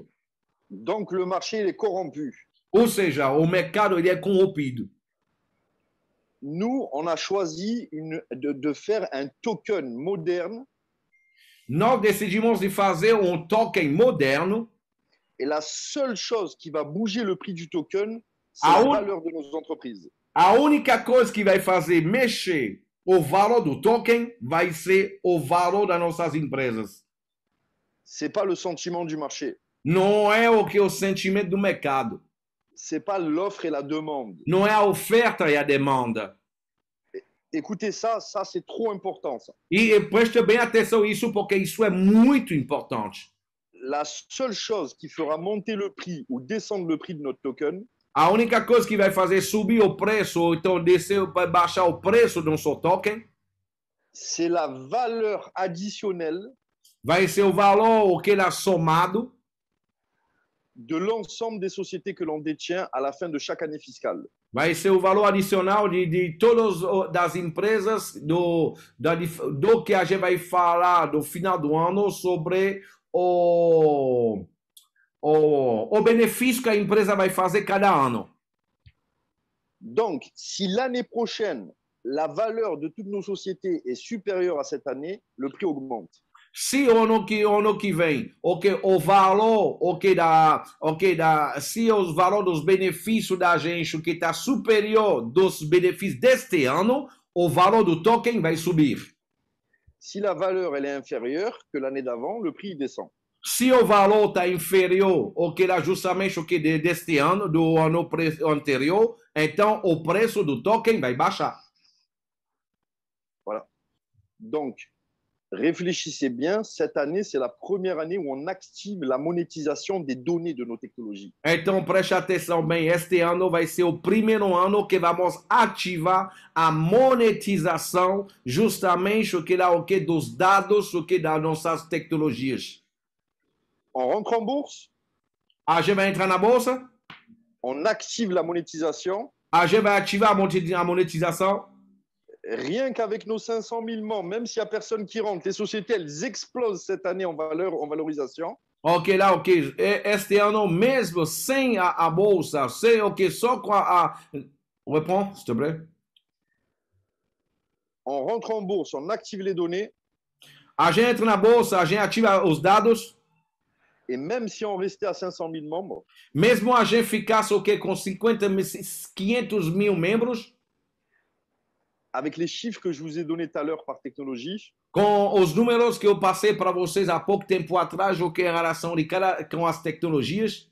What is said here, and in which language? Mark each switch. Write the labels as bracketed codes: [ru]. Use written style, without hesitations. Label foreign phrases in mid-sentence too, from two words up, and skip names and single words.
[fr] Donc le marché il est corrompu. [pt] Ou seja, o mercado ele é corrompido. [fr] Nous, on a choisi de faire un token moderne. [pt] Nós decidimos de fazer um token moderno. [fr] Et la seule chose qui va bouger le prix du token, c'est la valeur de nos entreprises. [pt] A única coisa que vai fazer mexer o valor do token vai ser o valor das nossas empresas. [fr] C'est pas le sentiment du marché. [pt] Não é o sentimento do mercado. [fr] C'est pas l'offre et la demande. [pt] Não é a oferta e a demanda. [fr] Écoutez ça, c'est trop important. Ça. [pt] E preste bem atenção nisso, porque isso é muito importante. [fr] La seule chose qui fera monter le prix ou descendre le prix de notre token, [pt] a única coisa que vai fazer subir o preço, ou então vai baixar o preço do seu token, [fr] c'est la valeur additionnelle, [pt] vai ser o valor que é somado [fr] de l'ensemble des sociétés que l'on détient à la fin de chaque année fiscale. [pt] Vai ser o valor adicional de todas das empresas do que a gente vai falar do final do ano sobre o benefício que a empresa vai fazer cada ano. [fr] Donc, si l'année prochaine, la valeur de toutes nos sociétés est supérieure à cette année, le prix augmente. [pt] Se ano que vem, o valor, se o valor dos benefícios da gente que está superior dos benefícios deste ano, o valor do token vai subir. [fr] Si la valeur elle est inférieure que l'année d'avant, le prix descend. [pt] Se o valor está inferior ao que era justamente deste ano, do ano anterior, então o preço do token vai baixar. [fr] Voilà. Donc, réfléchissez bien, cette année, c'est la première année où on active la monétisation des données de nos technologies. [pt] Então, preste atenção bem, este ano vai ser o primeiro ano que vamos ativar a monetização justamente dos dados, das nossas tecnologias. [fr] On rentre en bourse? [pt] A gente vai entrar na bolsa, [fr] on active la monétisation. [pt] a gente vai ativar a monetização. [fr] Rien qu'avec nos 500 000 membres, même s'il n'y a personne qui rentre, les sociétés, elles explosent cette année en valeur, en valorisation. [pt] Ok, lá, ok. Este ano mesmo, sem a bolsa, sem, ok, só com a... [fr] Reprends, s'il te plaît. On rentre en bourse, on active les données. [pt] A gente entra na bolsa, a gente ativa os dados. [fr] Et même si on restait à 500 000 membres, [pt] Mesmo a gente ficasse, ok, com 500 mil membros, [fr] avec les chiffres que je vous ai donnés tout à l'heure par technologie, [pt] com os números que eu passei para vocês há pouco tempo atrás, ok, em relação com as tecnologias,